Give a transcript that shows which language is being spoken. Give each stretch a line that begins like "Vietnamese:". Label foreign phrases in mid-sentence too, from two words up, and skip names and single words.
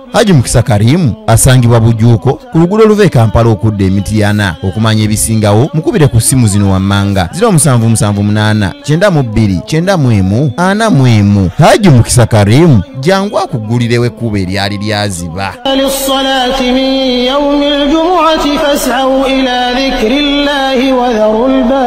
Ganda: Haji Mukisa Karimu asangibwa Bujuuko ku luguudo oluva e Kampala okudda e Mityana. Okumanya ebisingawo mukubire ku ssimu zino wammanga 0778 92 91 41. Haji Mukisa Karimu jangu akuggulirewo ekkubo eryali lyaziba.
Arabic: للصلاة من يوم الجمعة فاسعوا إلى ذكر الله وذروا